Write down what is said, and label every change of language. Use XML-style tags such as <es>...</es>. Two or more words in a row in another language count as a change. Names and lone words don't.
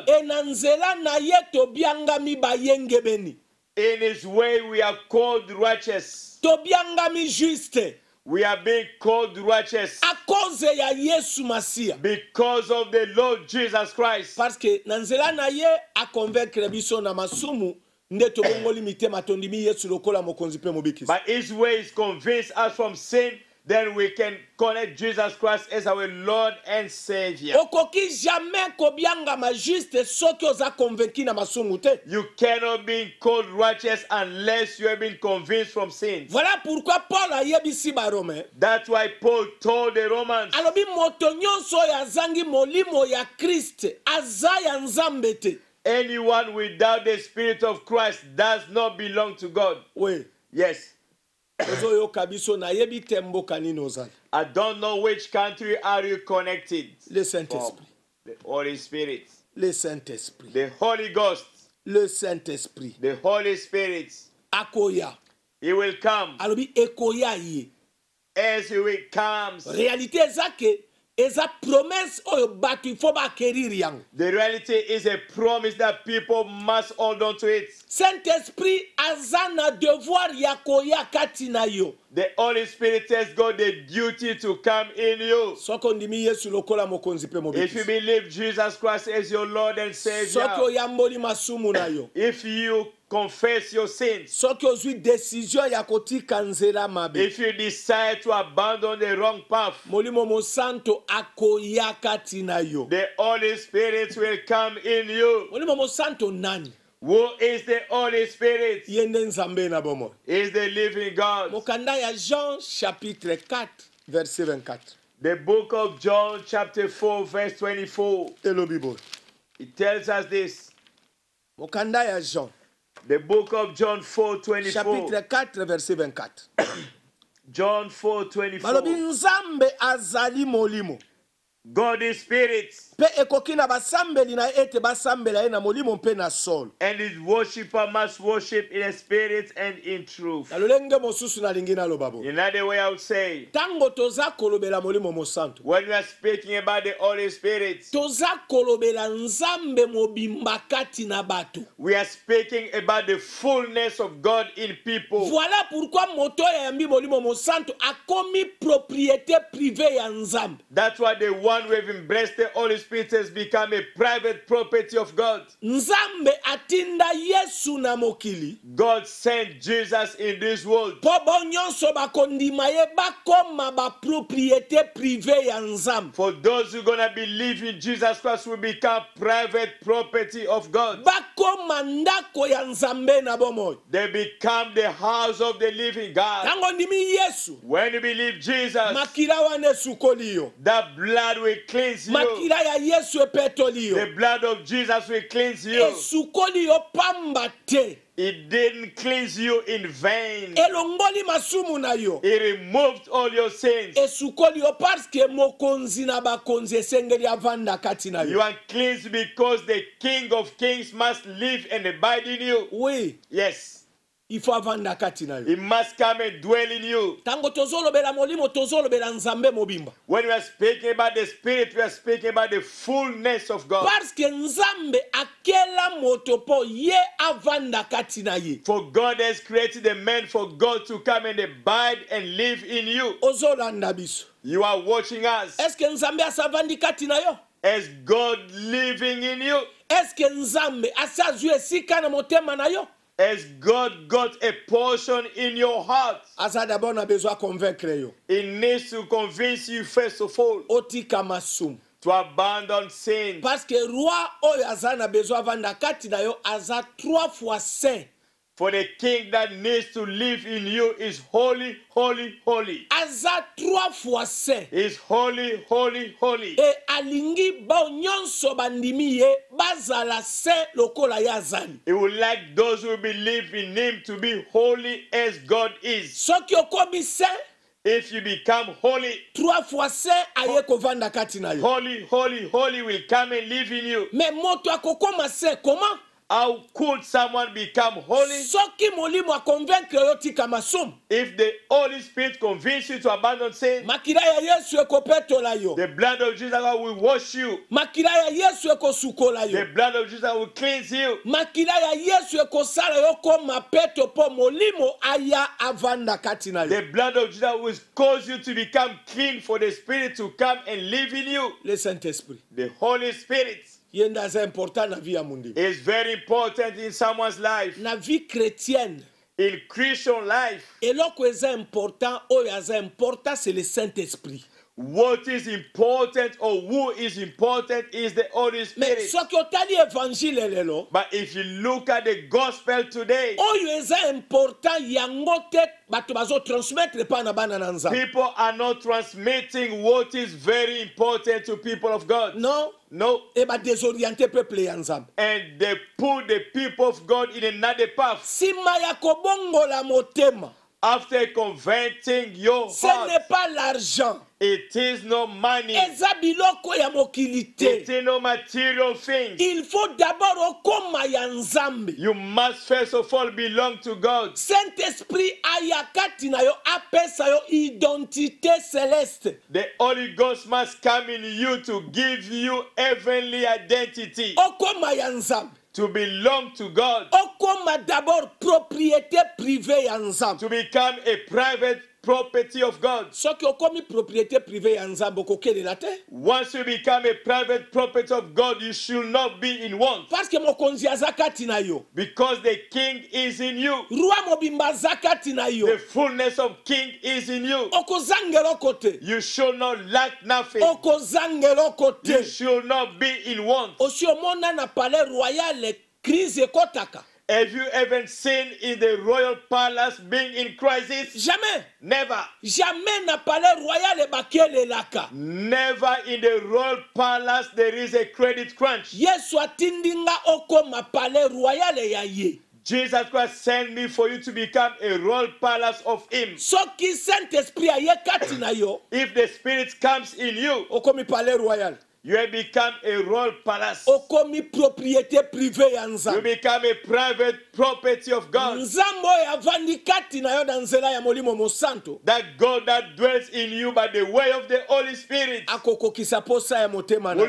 <ln>e na nzela na ye tobiangami bayengebeni,</ln> <en>In his way we are called righteous.</en> <ln>tobiangami juste</ln> <en>We are being called righteous</en> <ln>a cause ya Yesu Masiya,</ln> <en>because of the Lord Jesus Christ.</en> <fr>parce que</fr> <ln>na nzela na ye aconvaincre biso na masumu nde tobongoli mitema tondimi Yesu lokola mokonzi pe mobikisi.</ln> <en>By his ways convince us from sin, then we can connect Jesus Christ as our Lord and Savior.</en> <ln>Okoki jamais kobiangama juste soki oza convaincu na masumu te.</ln> <en>You cannot be called righteous unless you have been convinced from sin.</en> <fr>Voilà pourquoi</fr> <ln>Paul ayebisi ba Romain,</ln> <en>That's why Paul told the Romans,</en> <ln>alobi moto nyonso oyo azangi molimo ya Kriste aza ya Nzambe te.</ln> <en>anyone without the Spirit of Christ does not belong to God.</en> <ln>Oui,</ln> <en>Yes.</en> <ln>ozoyoka biso nayebi te mboka nini ozali.</ln> <en>I don't know which country are you connected</en> <fr>Le</fr> <en>from.</en> <fr>Saint-Esprit,</fr> <en>The Holy Spirit,</en> <fr>le Saint-Esprit,</fr> <en>the Holy Ghost,</en> <fr>le Saint-Esprit</fr> <en>the Holy Spirit.</en> <ln>akoya.</ln> <en>He will come.</en> <ln>Alobi ekoya ye.</ln> <en>As he comes,</en> <ln>Réalité eza ke eza promesse oyo bato ifo bakerir yango.</ln> <en>the reality is a promise that people must hold on to it.</en> <ln>Saint-Esprit aza na devoir ya koya kati na yo.</ln> <en>The Holy Spirit has got the duty to come in you.</en> <ln>Soko ndimi Yesu lokola mokonzi pe</ln> <en>If you</en> <ln>mobikisi.</ln> <en>believe Jesus Christ as your Lord and</en> <ln>Soki</ln> <en>Savior,</en> <ln>oyamboli masumu na yo.</ln> <en>if you confess your sins,</en> <ln>Soki ozwi décision ya kotika nzela mabe.</ln> <en>if you decide to abandon the wrong path,</en> <ln>Molimo mosanto akoya kati na yo.</ln> <en>the Holy Spirit will come in you.</en> <ln>Molimo mosanto nani?</ln> <en>Who is the Holy Spirit?</en> <ln>Ye nde Nzambe na bomo.</ln> <en>Is the living God.</en> <ln>Mokanda ya Jean</ln> <fr>chapitre 4 verset 24.</fr> <en>The book of John chapter 4 verse 24.</en> <ln>Elobi boy.</ln> <en>It tells us this.</en> <ln>Mokanda ya Jean</ln> <en>The book of John 4:24.</en> <fr>chapitre 4 verset 24.</fr> <en>John 4:24.</en> <ln>Balobi Nzambe azali molimo.</ln> <en>God is spirit,</en> <ln>Pe ekoki na basambeli na ete basambela ye na molimo mpe na solo.</ln> <en>and his worshipper must worship in a spirit and in truth.</en> <ln>Na lolenge mosusu nalingi naloba bo.</ln> <en>Another way I would say,</en> <ln>Tango toza kolobela molimo mosanto.</ln> <en>when we are speaking about the Holy Spirit,</en> <ln>Toza kolobela Nzambe mobimba kati na bato.</ln> <en>we are speaking about the fullness of God in people.</en> <fr>Voilà pourquoi</fr> <ln>moto ya yambi molimo mosanto akomi</ln> <fr>propriété privée</fr> <ln>ya Nzambe.</ln> <en>That's why the one who have embraced the Holy Spirit has become a private property of God.</en> <ln>Nzambe atinda Yesu na mokili.</ln> <en>God sent Jesus in this world</en> <ln>Po bo nyonso bakondima ye bakoma ba</ln> <fr>propriété privée</fr> <ln>ya Nzambe.</ln> <en>for those who are going to believe in Jesus Christ will become private property of God.</en> <ln>Bakoma ndako ya Nzambe na bomoyo.</ln> <en>They become the house of the living God.</en> <ln>Tango ndimi Yesu.</ln> <en>When you believe Jesus,</en> <ln>Makila wane sukoli yo.</ln> <en>the blood will cleanse you.</en> <ln>Makila ya Yesu epetoli yo.</ln> <en>The blood of Jesus will cleanse you.</en> <ln>Esukoli yo pamba te.</ln> <en>It didn't cleanse you in vain.</en> <ln>Elongoli masumu na yo.</ln> <en>It removed all your sins.</en> <ln>Esukoli yo</ln> <fr>parce que</fr> <ln>mokonzi na bakonzi esengeli avanda kati na</ln> <en>You</en> <ln>yo.</ln> <en>are cleansed because the King of Kings must live and abide in you.</en> <ln>Oui.</ln> <en>Yes.</en> <fr>il faut</fr> <ln>avanda kati na yo.</ln> <en>He must come and dwell in you.</en> <ln>Tango tozolobela molimo tozolobela nzambe mobimba.</ln> <en>When we are speaking about the Spirit, we are speaking about the fullness of God.</en> <fr>Parce que</fr> <ln>nzambe akela moto po ye avanda kati na ye.</ln> <en>For God has created a man for God to come and abide and live in you.</en> <ln>Ozolanda biso.</ln> <en>You are watching us.</en> <fr>Est-ce que</fr> <ln>nzambe asavandi kati na yo?</ln> <en>As God living in you.</en> <fr>Est-ce que</fr> <ln>nzambe asazwi esika na motema na yo?</ln> <en>As God got a portion in your heart.</en> <ln>Asa d'abord na</ln> <fr>besoin convaincre</fr> <ln>yo.</ln> <en>He needs to convince you first of all.</en> <ln>Otika masum.</ln> <en>To abandon sin.</en> <fr>Parce que roi</fr> <ln>oyo aza na besoin vanda kati na yo aza</ln> <fr>3 fois saint.</fr> <en>For the king that needs to live in you is holy, holy, holy.</en> <ln>Aza</ln> <fr>3 fois saint.</fr> <en>Is holy, holy, holy.</en> <ln>Et alingi ba nyonso bandimi ye bazala saint lokola ya azali.</ln> <en>He would like those who believe in him to be holy as God is.</en> <ln>Soki okomi saint,</ln> <en>if you become holy,</en> <fr>3 fois saint</fr> <ln>aye kovanda kati na yo.</ln> <en>Holy, holy, holy will come and live in you.</en> <ln>Mais moto akokoma saint comment?</ln> <en>How could someone become holy?</en> <ln>Soki molimo a convaincre yo tika masum.</ln> <en>If the Holy Spirit convinces you to abandon sin,</en> <ln>makila ya Yesu ekopetola yo.</ln> <en>The blood of Jesus will wash you.</en> <ln>Makila ya Yesu ekosukola yo.</ln> <en>The blood of Jesus will cleanse you.</en> <ln>Makila ya Yesu ekosala yo koma peto po molimo aya avanda kati na yo.</ln> <en>The blood of Jesus will cause you to become clean for the Spirit to come and live in you.</en> <fr>Le Saint-Esprit.</fr> <en>The Holy Spirit.</en> <ln>Yenda za important na vie ya mundi.</ln> <en>Is very important in someone's life.</en> <fr>Na vie chrétienne.</fr> <en>In Christian life.</en> <ln>Eloko eza important, oyo aza important,</ln> <fr>c'est le Saint-Esprit.</fr> <en>What is important or who is important is the Holy Spirit.</en> <ln>Mais soki otali évangile lelo.</ln> <en>But if you look at the gospel today,</en> <ln>oyo eza important yango te bato bazo transmettre pa na bana na nzambe.</ln> <en>People are not transmitting what is very important to people of God. No. No.</en> <ln>Et ba désorienter peuple ya nzambe.</ln> <en>And they put the people of God in another path.</en> <ln>Sima ya kobongola motema.</ln> <en>After converting your heart.</en> <fr>Ce n'est pas l'argent.</fr> <en>It is no money.</en> <ln>Eza biloko ya mokilité.</ln> <en>It is no material thing.</en> <fr>Il faut d'abord</fr> <ln>okoma ya nzambe.</ln> <en>You must first of all belong to God.</en> <ln>Saint-Esprit ayakati na yo apesa yo</ln> <fr>identité céleste.</fr> <en>The Holy Ghost must come in you to give you heavenly identity.</en> <ln>Okoma ya nzambe.</ln> <en>To belong to God.</en> <ln>Okoma</ln> <fr>d'abord propriété privée</fr> <ln>ya nzambe.</ln> <en>To become a private property of God.</en> <ln>Soki okomi</ln> <fr>propriété privée</fr> <ln>ya nzambe okokelela te.</ln> <en>Once you become a private property of God, you should not be in want.</en> <ln>Parce que mokonzi aza kati na yo.</ln> <en>Because the king is in you.</en> <ln>Roi mobimba aza kati na yo.</ln> <en>The fullness of king is in you.</en> <ln>Okozangela kote.</ln> <en>You should not lack nothing.</en> <ln>Okozangela kote.</ln> <en>You should not be in want.</en> <ln>Osi omona na</ln> <fr>palais royal</fr> <ln>crise ekotaka.</ln> <en>Have you ever seen in the royal palace being in crisis?</en> <ln>Jamais.</ln> <en>Never.</en> <ln>Jamais na</ln> <fr>palais royal</fr> <ln>bakelelaka.</ln> <en>Never in the royal palace there is a credit crunch.</en> <ln>Yesu atindinga okoma palais royal ya ye.</ln> <en>Jesus Christ sent me for you to become a royal palace of him.</en> <ln>Soki Saint-Esprit aye kati na yo.</ln> <en>If the Spirit comes in you,</en> <fr>okomi palais royal.</fr> <en>You have become a royal palace.</en> <ln>Okomi</ln> <fr>propriété privée</fr> <ln>ya nzambe.</ln> <en>You become a private property of God.</en> <ln>Nzambo ya vandi kati na yo na nzela ya molimo mosanto.</ln> <en>That God that dwells in you by the way of the Holy Spirit</en> <ln>akokokisa posa ya motema na yo.</ln>